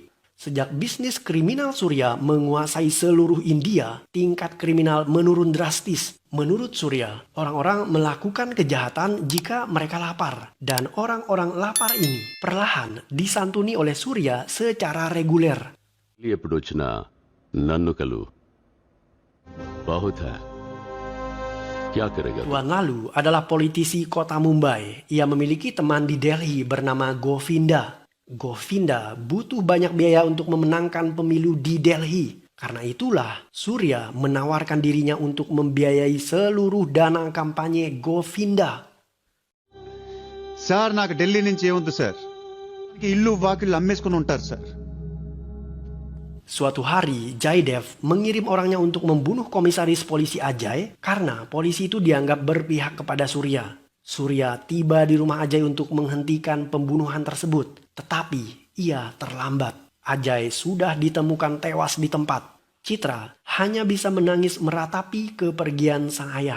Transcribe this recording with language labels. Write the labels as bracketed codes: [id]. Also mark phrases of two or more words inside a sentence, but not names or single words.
[id] Sejak bisnis kriminal Surya menguasai seluruh India, tingkat kriminal menurun drastis. Menurut Surya, orang-orang melakukan kejahatan jika mereka lapar. Dan orang-orang lapar ini perlahan disantuni oleh Surya secara reguler. [te] ఎప్పుడు వచ్చినా నన్ను కలు [hi] बहुत है क्या करेगा [id] Tuan Lalu adalah politisi kota Mumbai. Ia memiliki teman di Delhi bernama Govinda. Govinda butuh banyak biaya untuk memenangkan pemilu di Delhi. Karena itulah Surya menawarkan dirinya untuk membiayai seluruh dana kampanye Govinda. [te] సార్ నాకు ఢిల్లీ నుంచి ఏముంది సార్ ఇల్లు వాకిళ్ళు అమ్మేసుకుని ఉంటారు సార్ [id] Suatu hari, Jaydev mengirim orangnya untuk membunuh komisaris polisi Ajay karena polisi itu dianggap berpihak kepada Surya. Surya tiba di rumah Ajay untuk menghentikan pembunuhan tersebut. Tetapi ia terlambat. Ajay sudah ditemukan tewas di tempat. Citra hanya bisa menangis meratapi kepergian sang ayah.